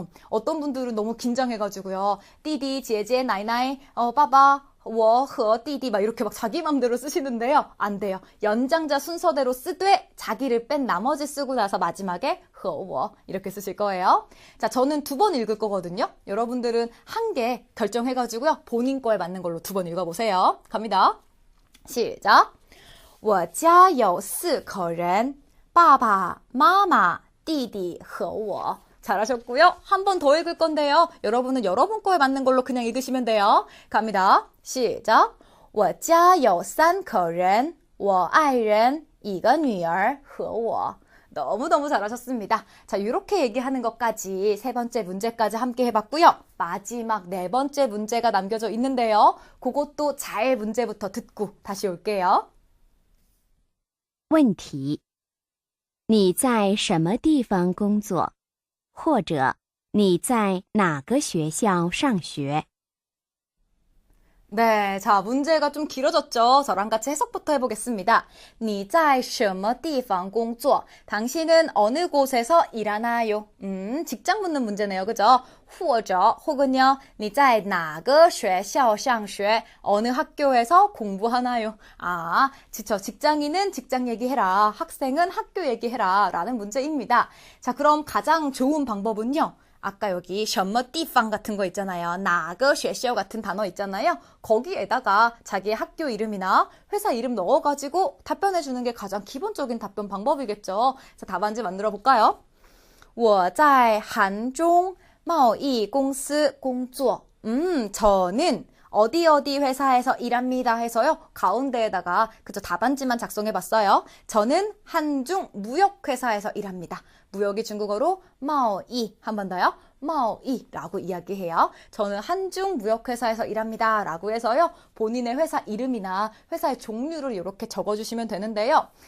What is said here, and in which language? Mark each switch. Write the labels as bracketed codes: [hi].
[ko] 어떤 분들은 너무 긴장해가지고요. 띠디, 제제, 나이나이, 빠바, 我和 띠디 막 이렇게 막 자기 맘대로 쓰시는데요. 안 돼요. 연장자 순서대로 쓰되 자기를 뺀 나머지 쓰고 나서 마지막에 和我 이렇게 쓰실 거예요. 자, 저는 2번 읽을 거거든요. 여러분들은 한 개 결정해가지고요. 본인 거에 맞는 걸로 2번 읽어보세요. 갑니다. 시작. [zh] 我家有4口人爸爸妈妈弟弟和我. [ko] 잘하셨고요. 한 번 더 읽을 건데요. 여러분은 여러분 거에 맞는 걸로 그냥 읽으시면 돼요. 갑니다. 시작. [zh] 我家有3口人我爱人一个女儿和我. [ko] 너무너무 잘하셨습니다. 자, 이렇게 얘기하는 것까지 3번째 문제까지 함께 해봤고요. 마지막 4번째 문제가 남겨져 있는데요. 그것도 잘 문제부터 듣고 다시 올게요. [zh] 问题：你在什么地方工作？或者你在哪个学校上学？ [ko] 네, 자, 문제가 좀 길어졌죠? 저랑 같이 해석부터 해보겠습니다. [zh] 你在什么地方工作? [ko] 당신은 어느 곳에서 일하나요? 직장 묻는 문제네요, 그죠? [zh] 或者 [ko] 혹은요, [zh] 你在哪个学校上学? [ko] 어느 학교에서 공부하나요? 아, 직장인은 직장 얘기해라, 학생은 학교 얘기해라 라는 문제입니다. 자, 그럼 가장 좋은 방법은요, 아까 여기 什么地方 같은 거 있잖아요. 哪个学校 같은 단어 있잖아요. 거기에다가 자기의 학교 이름이나 회사 이름 넣어가지고 답변해 주는 게 가장 기본적인 답변 방법이겠죠. 자, 답안지 만들어 볼까요? [zh] 我在韩中贸易公司工作. [ko] 저는 어디 회사에서 일합니다 해서요. 가운데에다가 그저 답안지만 작성해 봤어요. 저는 한중 무역회사에서 일합니다. 무역이 중국어로 마오이. 한 번 더요. 마오이라고 이야기해요. 저는 한중 무역회사에서 일합니다 라고 해서요. 본인의 회사 이름이나 회사의 종류를 이렇게 적어주시면 되는데요.